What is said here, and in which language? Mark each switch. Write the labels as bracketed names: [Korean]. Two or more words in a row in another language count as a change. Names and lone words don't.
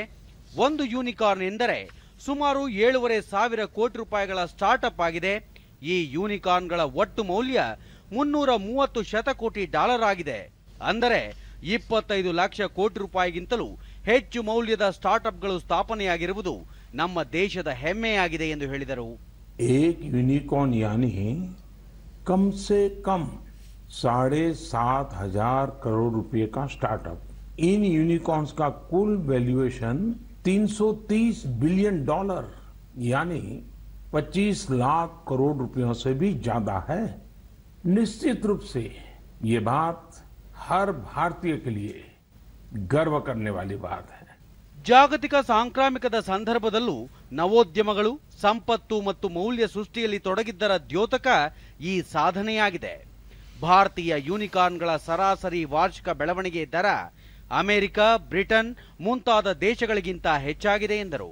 [Kannada] ಒಂದು ಯೂನಿಕಾರ್ನ್ ಎಂದರೆ ಸುಮಾರು 7,500 ಕೋಟಿ ರೂಪಾಯಿಗಳ ಸ್ಟಾರ್ಟ್ಅಪ್ ಆಗಿದೆ. ಈ ಯೂನಿಕಾರ್ನ್ಗಳ ಒಟ್ಟು ಮೌಲ್ಯ $330 ಶತಕೋಟಿ ಆಗಿದೆ. ಅಂದರೆ 25 ಲಕ್ಷ ಕೋಟಿ ರೂಪಾಯಿಗಿಂತಲೂ ಹೆಚ್ಚು ಮೌಲ್ಯದ ಸ್ಟಾರ್ಟ್ಅಪ್ಗಳು ಸ್ಥಾಪನೆಯಾಗಿರುವುದು ನಮ್ಮ ದೇಶದ ಹೆಮ್ಮೆಯಾಗಿದೆ ಎಂದು ಹೇಳಿದರು. [Hindi] एक यूनिकॉर्न यानी कम से कम 7,500 करोड़ रुपए का स्टार्टअप. इन यूनिकॉर्न्स का कुल वैल्यूएशन $330 बिलियन यानी 25 लाख करोड़ रुपयों से भी ज्यादा है. निश्चित रूप से ये बात हर भारतीय के लिए गर्व करने वाली बात है. [Kannada] ಜಾಗತಿಕ ಸಾಂಕ್ರಾಮಿಕದ ಸಂದರ್ಭದಲ್ಲೂ ನವೋದ್ಯಮಗಳು ಸಂಪತ್ತು ಮತ್ತು ಮೌಲ್ಯ ಸೃಷ್ಟಿಯಲ್ಲಿ ತೊಡಗಿದ್ದರ ದ್ಯೋತಕ ಈ ಸಾಧನೆಯಾಗಿದೆ. ಭಾರತೀಯ ಯೂನಿಕಾರ್ನ್ಗಳ ಸರಾಸರಿ ವಾರ್ಷಿಕ ಬೆಳವಣಿಗೆ ದರ ಅಮೆರಿಕ, ಬ್ರಿಟನ್ ಮುಂತಾದ ದೇಶಗಳಿಗಿಂತ ಹೆಚ್ಚಾಗಿದೆ ಎಂದರು.